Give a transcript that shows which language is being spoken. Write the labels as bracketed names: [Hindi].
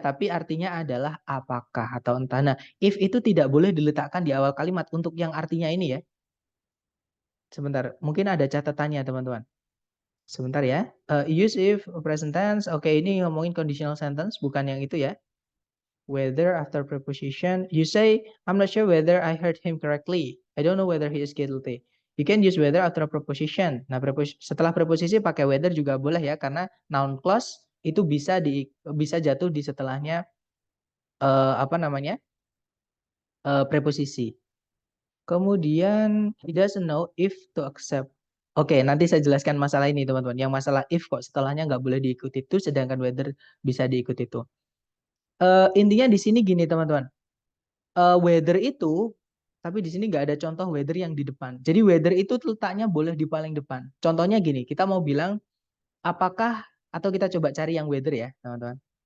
[Indonesian] Tapi artinya adalah apakah atau entah. Nah, if itu tidak boleh diletakkan di awal kalimat untuk yang artinya ini ya. Sebentar, mungkin ada catatannya teman-teman. Sebentar ya. [English] Use if present tense. [Indonesian] Oke, ini ngomongin conditional sentence, bukan yang itu ya. [English] Whether after preposition, you say, I'm not sure whether I heard him correctly. I don't know whether he is guilty. You can use whether after a preposition. [Indonesian] Nah, setelah preposisi pakai whether juga boleh ya, karena noun clause itu bisa jatuh di setelahnya apa namanya? Preposisi. Kemudian [English] he doesn't know if to accept. [Indonesian] Oke, nanti saya jelaskan masalah ini teman-teman. Yang masalah if kok setelahnya nggak boleh diikuti itu, sedangkan whether bisa diikuti itu. Intinya di sini gini teman-teman. Whether itu, tapi di sini nggak ada contoh whether yang di depan. Jadi whether itu letaknya boleh di paling depan. Contohnya gini, kita mau bilang apakah, atau kita coba cari yang whether ya teman-teman.